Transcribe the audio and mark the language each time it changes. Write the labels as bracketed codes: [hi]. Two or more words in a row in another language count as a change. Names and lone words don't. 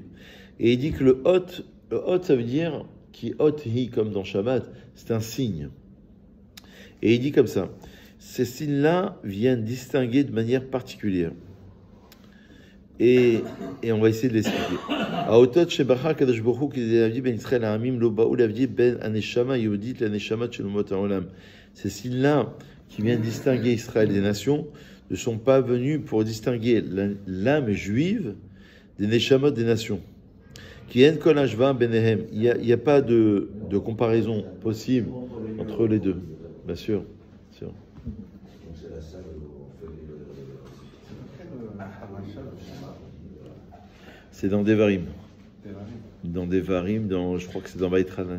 [fr] Et il dit que le hot, ça veut dire qui hot hi comme dans Shabbat, c'est un signe. Et il dit comme ça, ces signes-là viennent distinguer de manière particulière. Et on va essayer de l'expliquer. [he] האותות שבחר קדוש ברוך הוא כי להבדיל בין ישראל העמים לא באו להבדיל בין הנשמה יהודית לנשמה של אומות העולם. [fr] Ces signes-là qui viennent distinguer Israël des nations ne sont pas venus pour distinguer l'âme juive des neshamot des nations. [he] כי אין כל השוואה ביניהם. [fr] Il n'y a pas de comparaison possible entre les deux, bien sûr. C'est dans Devarim. Dans Devarim, je crois que c'est dans Vaïtranan.